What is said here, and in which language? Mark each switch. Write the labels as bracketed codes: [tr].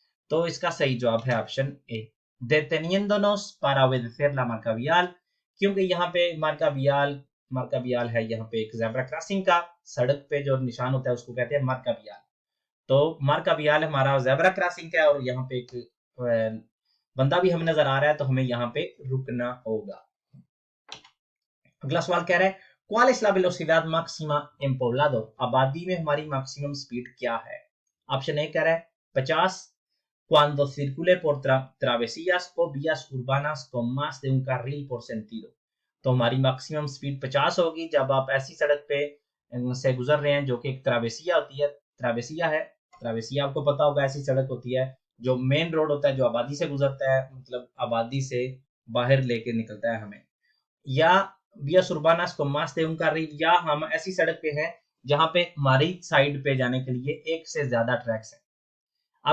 [hi] तो इसका सही जवाब है option A, [es] deteniéndonos para obedecer la marca vial, [hi] क्योंकि यहाँ पे मार्का वियाल है, यहाँ पे एक ज़ेब्रा क्रॉसिंग का सड़क पे जो निशान होता है उसको कहते हैं मार्का वियाल। तो मार्का वियाल हमारा ज़ेब्रा क्रॉसिंग का है और यहाँ पे एक बंदा भी हमें नजर आ रहा है तो हमें यहाँ पे रुकना होगा। अगला सवाल कह रहा है [es] ¿Cuál es la velocidad máxima en poblado? [hi] आबादी में हमारी मैक्सिमम स्पीड क्या है? ऑप्शन ए कह रहा है [es] 50 cuando circule por travesías o vías urbanas con más de un carril por sentido। [hi] तो हमारी मैक्सिमम स्पीड 50 होगी जब आप ऐसी सड़क पे से गुजर रहे हैं जो कि एक ट्रावेसिया होती है, ट्रावेसिया आपको पता होगा ऐसी सड़क होती है जो मेन रोड होता है जो आबादी से गुजरता है, मतलब आबादी से बाहर लेके निकलता है हमें, या [es] vías urbanas con más de un carril, [hi] या हम ऐसी सड़क पे हैं जहां पे हमारी साइड पे जाने के लिए एक से ज्यादा ट्रैक्स हैं।